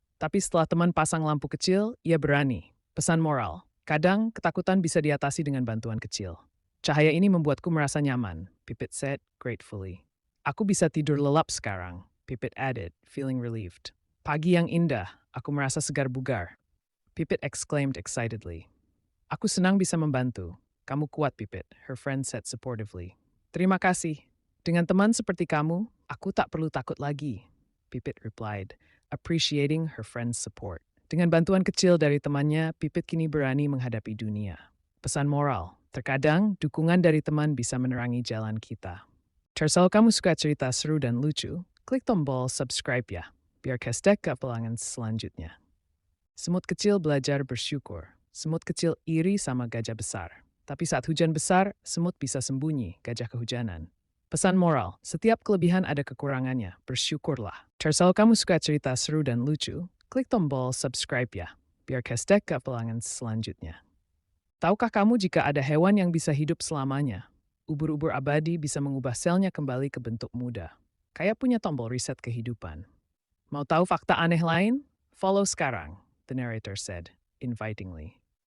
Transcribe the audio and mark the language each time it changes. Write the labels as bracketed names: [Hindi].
[Indonesian] Tapi setelah teman pasang lampu kecil, ia berani. Pesan moral, kadang ketakutan bisa diatasi dengan bantuan kecil. Cahaya ini membuatku merasa nyaman, Pipit [English] said gratefully. [Indonesian] Aku bisa tidur lelap sekarang, Pipit [English] added, feeling relieved. [Indonesian] Pagi yang indah, aku merasa segar bugar. [English] Pipit exclaimed excitedly. [Indonesian] Aku senang bisa membantu. Kamu kuat, [English] Pipit, her friend said supportively. [Indonesian] Terima kasih. Dengan teman seperti kamu, aku tak perlu takut lagi, Pipit [English] replied, appreciating her friend's support. [Indonesian] Dengan bantuan kecil dari temannya, Pipit kini berani menghadapi dunia. Pesan moral, terkadang dukungan dari teman bisa menerangi jalan kita. Kalau kamu suka cerita seru dan lucu, klik tombol subscribe ya, biar kestek ke pelangan selanjutnya. Semut kecil belajar bersyukur. Semut kecil iri sama gajah besar. Tapi saat hujan besar, semut bisa sembunyi, gajah kehujanan. Pesan moral, setiap kelebihan ada kekurangannya, bersyukurlah. Kalau kamu suka cerita seru dan lucu, klik tombol subscribe ya, biar kestek ke pelangan selanjutnya. Tahukah kamu jika ada hewan yang bisa hidup selamanya? Ubur-ubur abadi bisa mengubah selnya kembali ke bentuk muda. Kayak punya tombol reset kehidupan. Mau tahu fakta aneh lain? [English] Follow [Indonesian] sekarang, [English] the narrator said, invitingly.